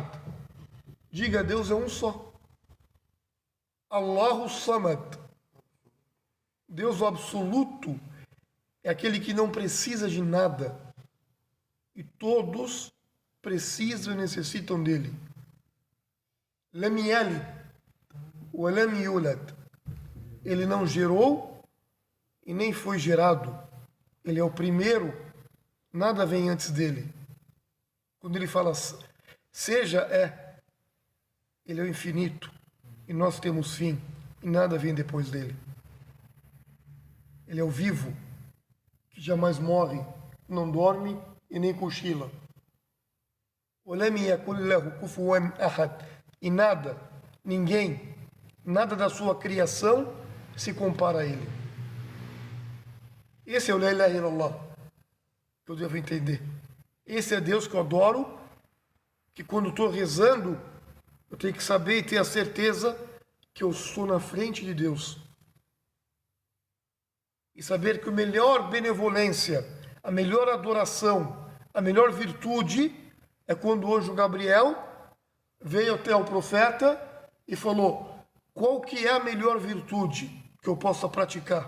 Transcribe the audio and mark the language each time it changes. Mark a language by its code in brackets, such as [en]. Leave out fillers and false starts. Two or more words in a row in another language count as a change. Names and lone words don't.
[pt] Diga, Deus é um só. [ar] الله الصمد. [pt] Deus o absoluto é aquele que não precisa de nada. E todos precisam e necessitam dele. [ar] لم يلد ولم يولد. [pt] Ele não gerou e nem foi gerado. Ele é o primeiro, nada vem antes dele. Quando ele fala seja, é. Ele é o infinito e nós temos fim e nada vem depois dele. Ele é o vivo, que jamais morre, não dorme e nem cochila. E nada, ninguém, nada da sua criação se compara a ele. Esse é o [ar] لا إله إلا الله, [pt] que eu devo entender. Esse é Deus que eu adoro, que quando estou rezando, eu tenho que saber e ter a certeza que eu sou na frente de Deus. E saber que a melhor benevolência, a melhor adoração, a melhor virtude é quando o anjo Gabriel veio até o profeta e falou: qual que é a melhor virtude que eu possa praticar?